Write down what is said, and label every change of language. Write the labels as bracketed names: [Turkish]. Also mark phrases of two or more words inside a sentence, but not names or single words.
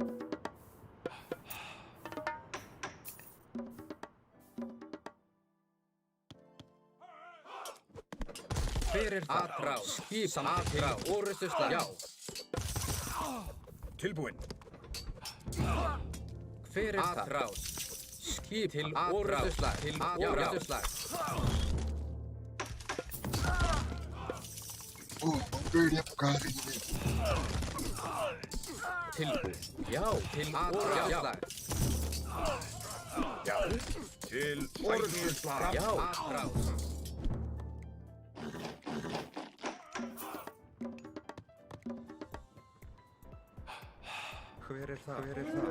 [Icelandic] Hver þar? Atráð. Skip samþykkt. Atráð. Orrustuslag. Já. Tilbúin. Hver þar? Atráð. Skip til orrustuslag. Til orrustuslag. [Portuguese] Perdi pro cara inimigo. [Icelandic] Tilbúin. Já. Til orrustuslag. Já. Til orrustuslag. Já. Atráð. Hver þar? Hver þar?